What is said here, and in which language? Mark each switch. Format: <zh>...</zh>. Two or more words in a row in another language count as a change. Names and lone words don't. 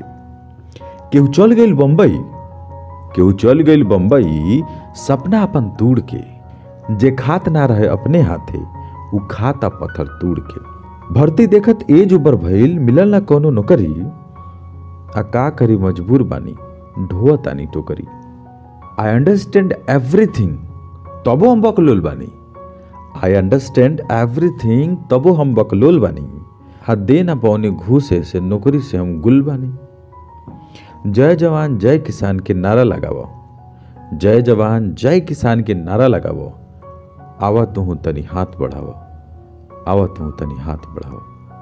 <bho>केहू चल गईल बम्बई, केहू चल गईल बम्बई सपना अपन तोड़ के। जे खात ना रहे अपने हाथे, उ खाता पत्थर तोड़ के। भर्ती देखत एज उबर भइल, मिलल ना कोनो नौकरी, आ का करी मजबूर बानी ढोअतानी टोकरी।</bho> <en>I understand everything</en> <bho>तबो हम बकलोल बानी,</bho> <en>I understand everything</en> <bho>तबो हम बकलोल बानी। हा दे ना पौने घूसे से नौकरी से हम गुल बानी। जय जवान जय किसान के नारा लगावो, जय जवान जय किसान के नारा लगावो। आवा तू तनी हाथ बढ़ावो, आवा तू तनी हाथ बढ़ावो।</bho>